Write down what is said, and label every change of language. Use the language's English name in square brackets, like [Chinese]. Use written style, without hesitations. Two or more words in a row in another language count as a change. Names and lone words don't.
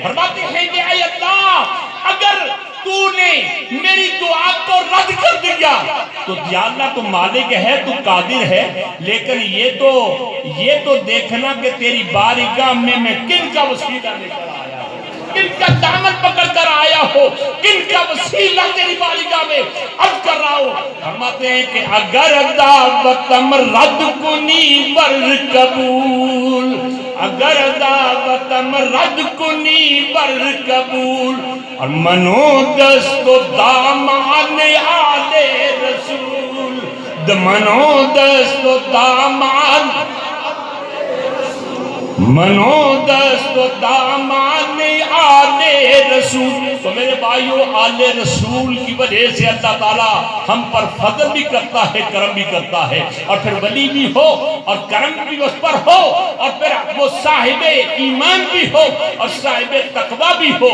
[Urdu] فرماتے ہیں کہ اے اللہ اگر تو نے میری دعا کو رد کر دیا تو یا اللہ تو مالک ہے، تو قادر ہے، لیکن یہ تو دیکھنا کہ تیری بارگاہ میں کن کا وسیلہ لے کر آیا، کن کا دامن پکڑ کر آیا ہو، کن کا وسیلہ تیری بارگاہ میں عرض کر رہا ہو۔ فرماتے ہیں کہ [Persian] اگر دعوتم رد کنی بر قبول، اگر دعوتم رد کنی بر قبول، اور منو دست و دامان آل رسول، منو دست و دامان، منو دست و دامان آل رسول۔ [Urdu] تو میرے بھائیو، آل رسول کی وجہ سے اللہ تعالیٰ ہم پر فضل بھی کرتا ہے، کرم بھی کرتا ہے، اور پھر ولی بھی ہو اور کرم بھی اس پر ہو، اور پھر وہ صاحب ایمان بھی ہو اور صاحب تقوی بھی ہو۔